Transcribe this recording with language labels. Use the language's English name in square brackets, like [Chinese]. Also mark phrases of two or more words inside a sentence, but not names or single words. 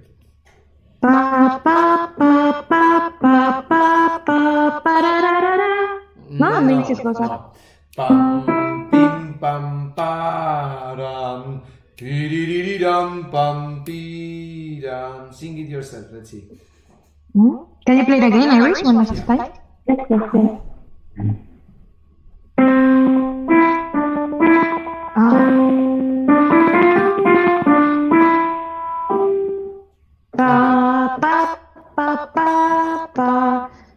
[Spanish] Pa pa pa pa pa pa pa pa da da da da. No, me dices cosas. Pam pim pam param piriridam pam piram. [English] Sing it yourself. Let's see. Can you play it again, Iris, one last time? Yes. Pa pa pa pa pa.